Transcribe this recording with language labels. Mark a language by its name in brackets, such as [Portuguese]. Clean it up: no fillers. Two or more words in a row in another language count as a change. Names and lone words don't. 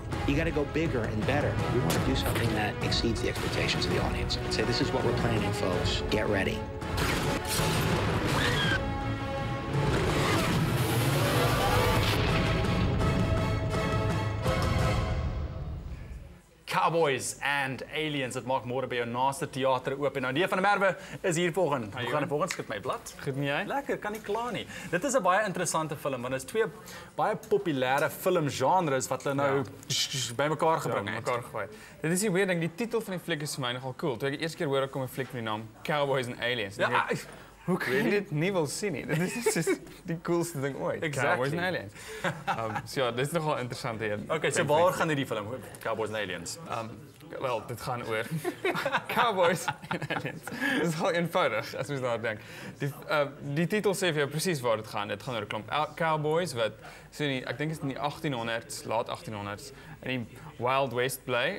[English] You got to go bigger and better. We want to do something that exceeds the expectations of the audience and say, this is what we're planning, folks. Get ready. Cowboys and Aliens, [Afrikaans] dit maak môre by jou naaste teater oop. En nou D van der Merwe is hier volgens. Hoe gaan dit volgens? Skit my blad. Goed met jy? Lekker, kan nie kla nie. Dit is 'n baie interessante film want dit is twee baie populêre filmgenres wat hulle nou bymekaar gebring het. Mekaar gegooi. Dit is die weird ding, die titel van die fliek is vir my nogal cool. Toe ek die eerste keer hoor kom 'n fliek met die naam Cowboys and Aliens. Ja, hoe kan jy dit nie wil sien nie? Dit is just die coolste ding ooit. Exactly. Cowboys and Aliens. So ja, dit is nogal interessant hier. Okay, so waar gaan hierdie film? Cowboys and Aliens. Wel, dit gaan oor Cowboys en Aliens. Dit is wel eenvoudig as mens daar dink. Die titel sê vir jou presies waar dit gaan. Dit gaan oor 'n klomp cowboys wat so ek dink is in die 1800s, laat 1800s in die Wild West bly.